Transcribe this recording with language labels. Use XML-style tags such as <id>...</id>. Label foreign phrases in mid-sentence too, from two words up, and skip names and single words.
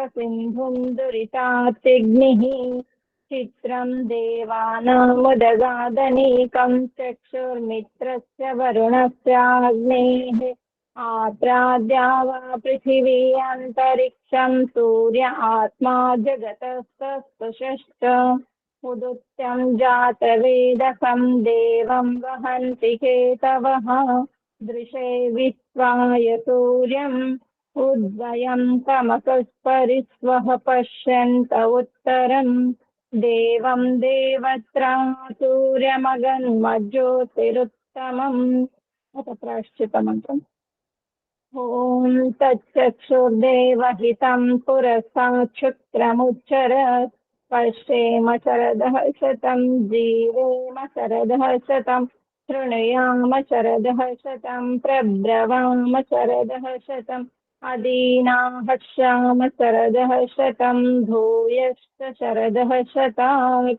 <sa>सिन्धुं दुरितात्यग्निः चित्रं देवानामुदगादनीकं चक्षुर्मित्रस्य वरुणस्याग्नेः आप्राद्या वा पृथिवी अन्तरिक्षं सूर्य आत्मा जगतस्तस्तुषश्च उदुत्यं जातवेदसं देवं वहन्ति केतवः दृशे विश्वाय सूर्यम् उद्वयं तमसः परिस्वः पश्यन्त उत्तरम् దేవం దేవత్రా సూర్యమగన్మజ్యోతిరుత్తమం.</sa> <te>ఒక ప్రాయశ్చిత మంత్రం.</te> <sa>ఓం తచ్చక్షుర్దేవహితం పురసాక్షుత్రముచ్చరత్. పశ్యేమ శరదః శతం జీవేమ శరదః శతం శృణుయామ శరదః శతం ప్రబ్రవామ శరదః శతం అదీనాహశ్యామ శరదః శతం భూయశ్చ శరదః శతాత్.</sa>